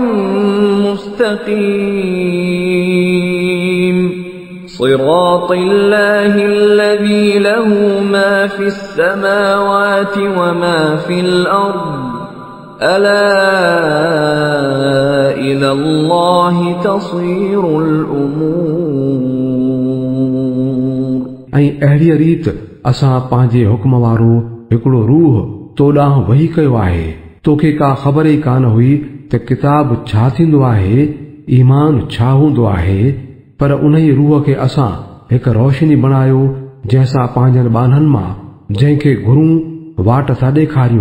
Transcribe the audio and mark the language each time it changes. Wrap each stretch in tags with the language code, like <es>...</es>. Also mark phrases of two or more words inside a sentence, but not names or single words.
<ar>مستقيم صراط الله الذي له ما في السماوات وما في الأرض ألا إلى الله تصير الأمور।</ar> <sd>ऐं अहिड़ी रीत असां पंहिंजे हुक्म वारो हिकिड़ो रूह तो ॾांहुं वही कयो आहे। तोखे का ख़बर ई कान हुई त किताब छा थींदो आहे, ईमान छा हूंदो आहे, पर उन ई रूह खे असां हिकु रोशनी बणायो जंहिंसां पंहिंजनि ॿाननि मां जंहिंखे घुरूं वाट था ॾेखारियूं।</sd>